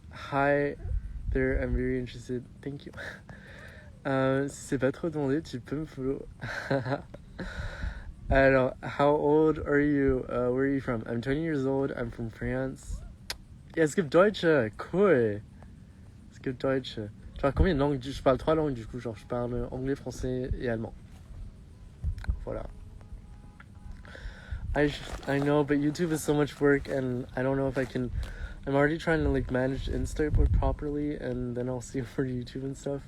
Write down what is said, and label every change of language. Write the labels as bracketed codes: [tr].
[en] Hi there, I'm very interested. Thank you. [fr] Si c'est pas trop demandé, tu peux me follow. [en] Alors, how old are you? Where are you from? I'm 20 years old. I'm from France. [de] Ja, es gibt Deutsche. Cool. Es gibt Deutsche. [fr] Tu parles combien de langues? Je parle 3 langues du coup. Genre, je parle anglais, français et allemand. Voilà. [en] I know, but YouTube is so much work, and I don't know if I can. I'm already trying to like manage Instagram properly, and then I'll see for YouTube and stuff.